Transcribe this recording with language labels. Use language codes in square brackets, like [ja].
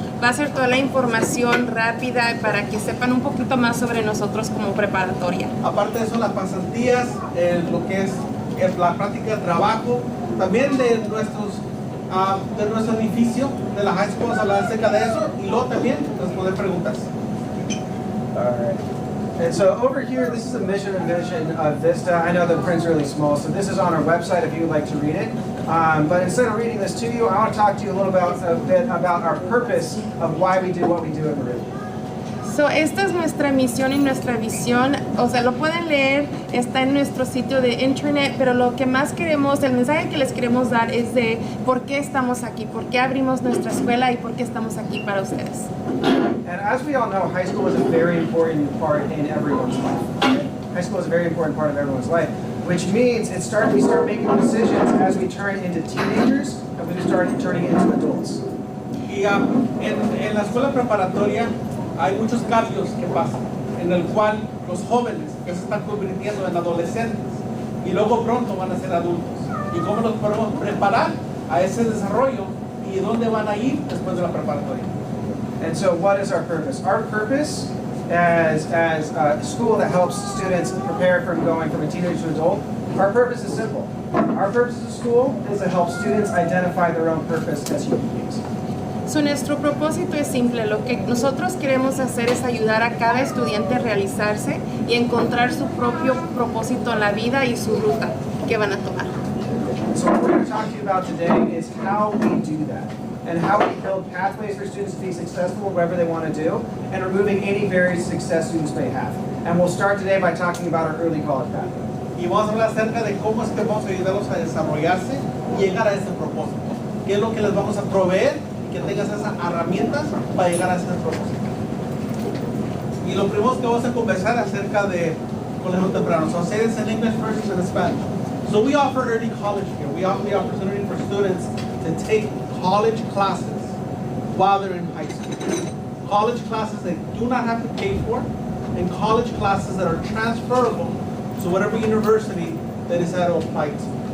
[es] Va a ser toda la información rápida para que sepan un poquito más sobre nosotros como preparatoria. aparte de eso, las pasantías, lo que es la práctica de trabajo, también de nuestro edificio, de la high school, vamos a hablar acerca de eso, y luego también responder preguntas. [en] All right. And so over here, this is the mission and vision of Vista. I know the print's really small, so this is on our website if you would like to read it. But instead of reading this to you, I want to talk to you a bit about our purpose of why we do what we do at Meridian. [es] Esta es nuestra misión y nuestra visión. O sea, lo pueden leer, está en nuestro sitio de internet, pero lo que más queremos, el mensaje que les queremos dar es de por qué estamos aquí, por qué abrimos nuestra escuela y por qué estamos aquí para ustedes. [en] And as we all know, high school is a very important part in everyone's life. High school is a very important part of everyone's life, which means we start making decisions as we turn into teenagers and we start turning into adults. [es] Y en la escuela preparatoria hay muchos cambios que pasan, en el cual los jóvenes que se están convirtiendo en adolescentes y luego pronto van a ser adultos. Y cómo los podemos preparar a ese desarrollo y dónde van a ir después de la preparatoria. [en] And so what is our purpose? Our purpose as a school that helps students prepare from going from a teenager to adult, our purpose is simple. Our purpose as a school is to help students identify their own purpose as human beings. [es] Nuestro propósito es simple. Lo que nosotros queremos hacer es ayudar a cada estudiante a realizarse y encontrar su propio propósito en la vida y su ruta que van a tomar. [en] So what we're going to talk to you about today is how we do that and how we build pathways for students to be successful whatever they want to do and removing any barriers success students may have. And we'll start today by talking about our early college pathway. [es] Y vamos a hablar acerca de cómo es que vamos a ayudarlos a desarrollarse y llegar a ese propósito. qué es lo que les vamos a proveer y que tengas esas herramientas para llegar a ese propósito. Y lo primero que vamos a conversar acerca de colegio temprano. [en] So I'll say this in English first and in Spanish. So we offer early college here. We offer the opportunity for students to take college classes while they're in high school. College classes they do not have to pay for, and college classes that are transferable to whatever university that is that applied to.